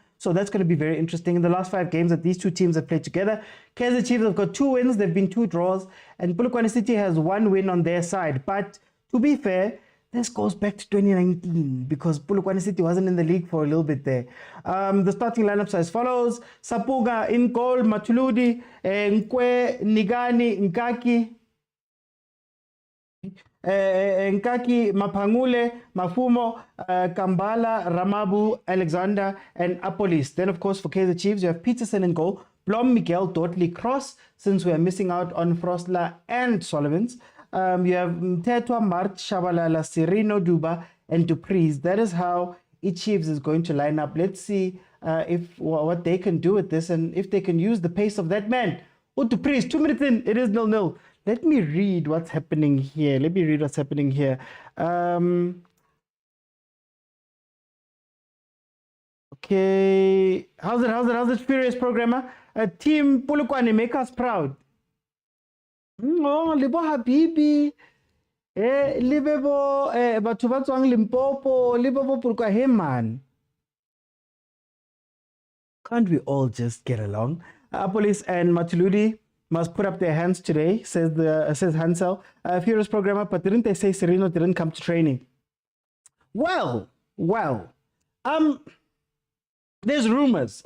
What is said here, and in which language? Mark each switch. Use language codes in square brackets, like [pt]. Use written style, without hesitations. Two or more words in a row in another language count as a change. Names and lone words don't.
[en] So that's going to be very interesting. In the last 5 games that these 2 teams have played together, Kaizer Chiefs have got 2 wins, they've been 2 draws, and Polokwane City has 1 win on their side. But to be fair, this goes back to 2019 because Polokwane City wasn't in the league for a little bit there. The starting lineups are as follows: Sapuga in goal, Matuludi, Nkwe, Nigani, Nkaki, Nkaki, Mapangule, Mafumo, Kambala, Ramabu, Alexander, and Apolis. Then, of course, for Kaizer Chiefs, you have Peterson in goal, Blom, Miguel, Dortley, Cross, since we are missing out on Frostla and Sullivans. You have Mtetwa, Mart, Shabalala, Sereno, Duba, and Dupreez. That is how each Chiefs is going to line up. Let's see what they can do with this and if they can use the pace of that man. Oh, Dupreez, 2 minutes in, it is 0-0. Let me read what's happening here. Okay. How's it, Furious Programmer? Team Polokwane, make us proud. Oh, Libo Habibi. [nso] Libebo, batho ba tswang Limpopo, Libebo Polokwane. [en] Hey, man. Can't we all just get along? Apolis and Matuludi must put up their hands today, says Hansel. Furious Programmer, but didn't they say Sereno didn't come to training? Well. There's rumors.